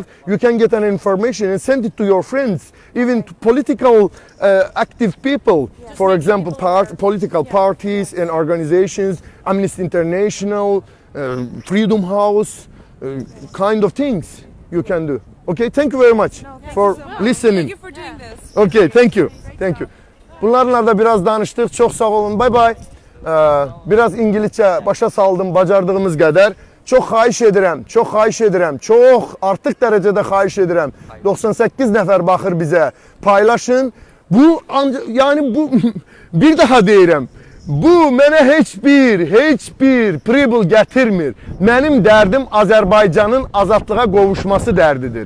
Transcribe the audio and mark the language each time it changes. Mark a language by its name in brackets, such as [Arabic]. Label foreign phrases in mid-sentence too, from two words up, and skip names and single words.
[English] You can get an information and send it to your friends, even to political active people. For example, political parties and organizations, Amnesty International, Freedom House, kind of things you can do. Okay, thank you very much for listening. Thank you for doing this. Okay, thank you. Thank you. [Turkish] Bunlarla da biraz danıştık. Çok sağ olun. [English] Bye bye. [Turkish] Biraz İngilizce başa saldım bacardığımız kadar. [Azerbaijani] Çok xahiş edirəm, çox xahiş edirəm, çox artıq dərəcədə xahiş edirəm. 98 nəfər baxır bizə. Paylaşın. Bu, yani bu, bir daha deyirəm. Bu mənə heç bir pribul gətirmir. Mənim dərdim Azərbaycanın azadlığa qovuşması dərdidir.